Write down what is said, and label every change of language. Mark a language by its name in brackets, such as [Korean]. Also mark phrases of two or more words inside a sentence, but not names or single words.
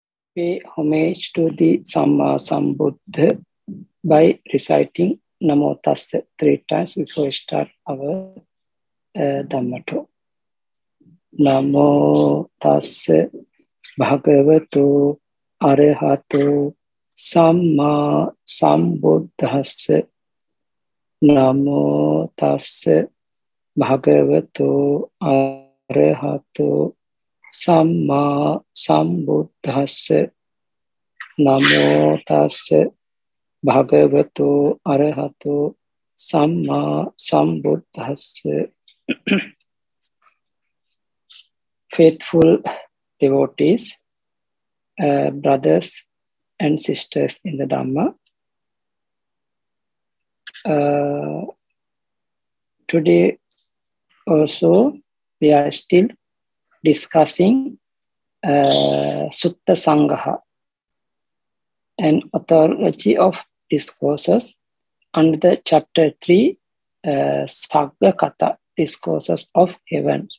[English] pay homage to the [Pali] Samma Sambuddha [English] by reciting [Pali] Namo Tassa [English] 3 times before we start our Dhamma talk. [Pali] Namo Tassa Bhagavato Arahato Samma Sambuddhassa. Namo Tassa Bhagavato Arahato Samma Sambuddhassa. Namo Tassa Bhagavato Arahato Samma Sambuddhassa. [English] Faithful devotees, brothers and sisters in the Dhamma, today also we are still discussing Suttasaṅgaha, an anthology of discourses under the chapter 3, Saggakata, discourses of heavens.